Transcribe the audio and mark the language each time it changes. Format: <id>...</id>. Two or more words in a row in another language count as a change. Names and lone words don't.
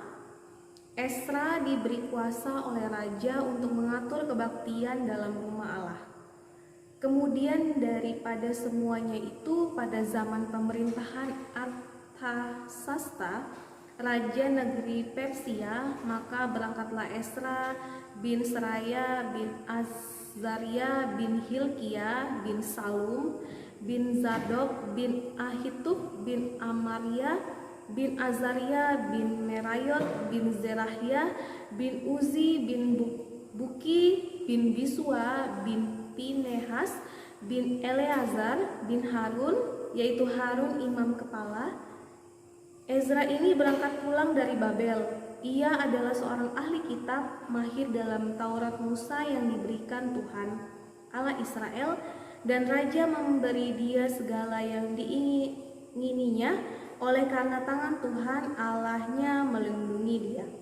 <id>Esra diberi kuasa oleh raja untuk mengatur kebaktian dalam rumah Allah. Kemudian daripada semuanya itu, pada zaman pemerintahan Artasasta, raja negeri Persia, maka berangkatlah Esra bin Seraya bin Azaria bin Hilkia bin Salum bin Zadok bin Ahitub bin Amaria bin Azaria bin Merayot bin Zerahia bin Uzi bin Buki bin Biswa bin Pinehas bin Eleazar bin Harun, yaitu Harun imam kepala. Ezra ini berangkat pulang dari Babel. Ia adalah seorang ahli kitab, mahir dalam Taurat Musa yang diberikan Tuhan Allah Israel, dan raja memberi dia segala yang diingininya oleh karena tangan Tuhan Allahnya melindungi dia.</id>